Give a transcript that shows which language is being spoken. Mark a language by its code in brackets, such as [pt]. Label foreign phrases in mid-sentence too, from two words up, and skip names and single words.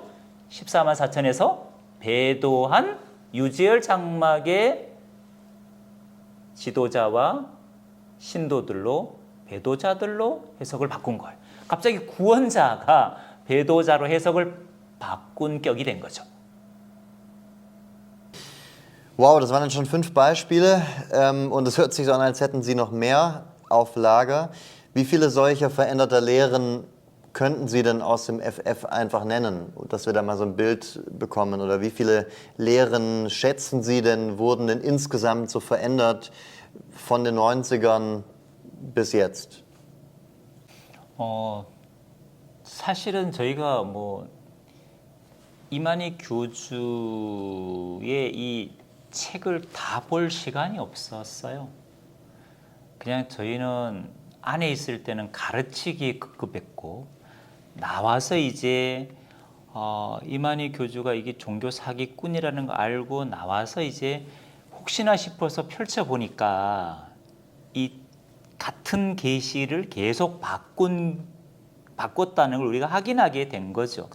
[ko] 14만 4천에서 배도한 유재열 장막의 지도자와 신도들로 배도자들로 해석을 바꾼 거예요. 갑자기 구원자가 배도자로 해석을 바꾼 격이 된 거죠. [de] Wow, das waren dann schon 5 Beispiele und es hört sich so an, als hätten Sie noch mehr auf Lager. Wie viele solcher veränderter Lehren könnten Sie denn aus dem FF einfach nennen, dass wir da mal so ein Bild bekommen? Oder wie viele Lehren schätzen Sie denn, wurden denn insgesamt so verändert von den 90ern bis jetzt? [ko] 사실은 저희가 뭐 이만희 교주의 이 책을 다 볼 시간이 없었어요. 그냥 저희는 안에 있을 때는 가르치기에 급급했고 나와서 이제 이만희 교주가 이게 종교 사기꾼이라는 거 알고 나와서 이제 혹시나 싶어서 펼쳐보니까 이 같은 계시를 계속 바꿨다는 걸 우리가 확인하게 된 거죠.